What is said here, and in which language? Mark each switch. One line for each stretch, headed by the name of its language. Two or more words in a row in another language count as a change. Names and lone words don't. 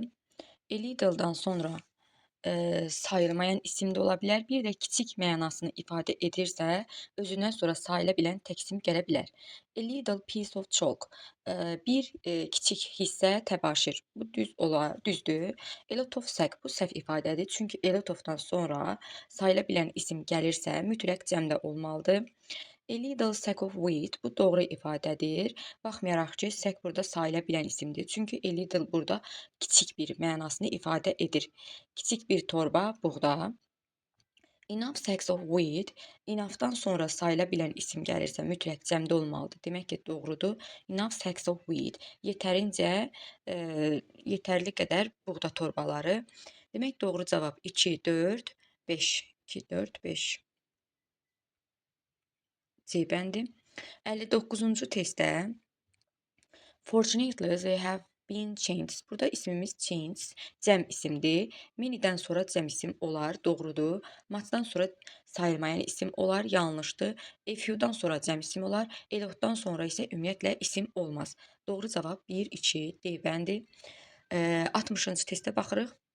English: A little-
Azerbaijani: dan sonra sayılmayan isim də ola bilər. Bir də kiçik mənasını ifadə edirsə, özündən sonra sayıla bilən tək isim gələ bilər.
English: A little piece of chalk.
Azerbaijani: Bir kiçik hissə təbaşir. Bu düzdür.
English: A lot of sack.
Azerbaijani: Bu səhv ifadədir. Çünki
English: a lot of-
Azerbaijani: dan sonra sayıla bilən isim gəlirsə, mütləq cəmdə olmalıdır.
English: A little sack of wheat.
Azerbaijani: Bu doğru ifadədir. Baxmayaraq ki, sack burada sayıla bilən isimdir. Çünki
English: a little
Azerbaijani: burada kiçik bir mənasını ifadə edir. Kiçik bir torba buğda.
English: Enough sacks of wheat.
Azerbaijani: Enough'dan sonra sayıla bilən isim gəlirsə mütləq cəmdə olmalıdır. Demək ki, doğrudur.
English: Enough sacks of wheat.
Azerbaijani: Yetərincə, yetərli qədər buğda torbaları. Demək doğru cavab 2, 4, 5. 2, 4, 5. C bəndi. 59-cu testdə
English: Fortunately, they have been changed.
Azerbaijani: Burada ismimiz change, cəm isimdir. Many'dən sonra cəm isim olar, doğrudur. Much'dan sonra sayılmayan isim olar, yanlışdır.
English: A few'dan
Azerbaijani: sonra cəm isim olar,
English: a lot'dan
Azerbaijani: sonra isə ümumiyyətlə isim olmaz. Doğru cavab 1, 2, D bəndi. 60-cı testə baxırıq.